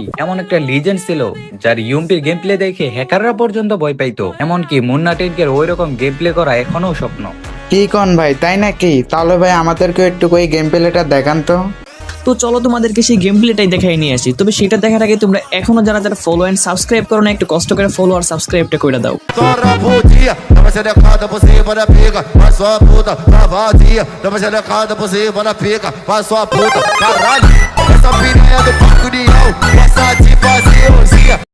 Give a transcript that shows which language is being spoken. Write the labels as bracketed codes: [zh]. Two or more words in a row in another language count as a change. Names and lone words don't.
[bn] এমন একটা লিজেন্ড ছিল যার ইউএমপির [en] game play [bn] দেখে হ্যাকাররা পর্যন্ত ভয় পাইতো, এমনকি মুন্না টেনকের ওই রকম [en] game play [bn] করা এখনো স্বপ্ন। কি কন ভাই, তাই নাকি? তাহলে ভাই আমাদেরকে একটু ওই [en] game playটা [bn] দেখান তো। তো চলো তোমাদেরকে সেই [en] game playটাই [bn] দেখাই নিয়ে আসি। তবে সেটা দেখার আগে তোমরা এখনো যারা যারা [en] follow and subscribe [bn] করো না, একটু কষ্ট করে ফলো আর সাবস্ক্রাইবটা করে দাও। [pt] Tora por dia, toma xerecada por cima da pica, vai sua puta, tá vazia, toma xerecada por cima da pica, vai sua puta, caralho, essa piranha do Parque União, essa de fazer orgia.